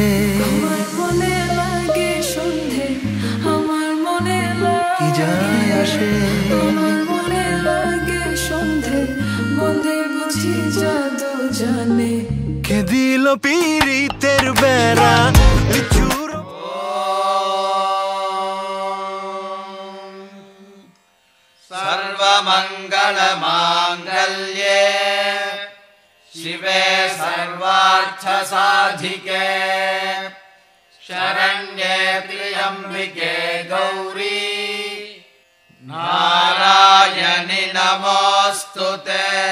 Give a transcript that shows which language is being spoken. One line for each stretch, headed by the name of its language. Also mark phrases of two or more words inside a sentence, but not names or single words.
Bangla: আমার মনে লাগে সন্ধে আমার মনে কি যায় আসে আমার মনে লাগে সন্ধে বন্ধে বুঝি জাদু জানে কে দিল পীড়িতের বেড়া লিচুর
Sanskrit: सर्वमङ्गलमाङ्गल्ये शिवे सर्वार्थसाधिके शरण्ये त्र्यम्बिके गौरी नारायणि नमोऽस्तुते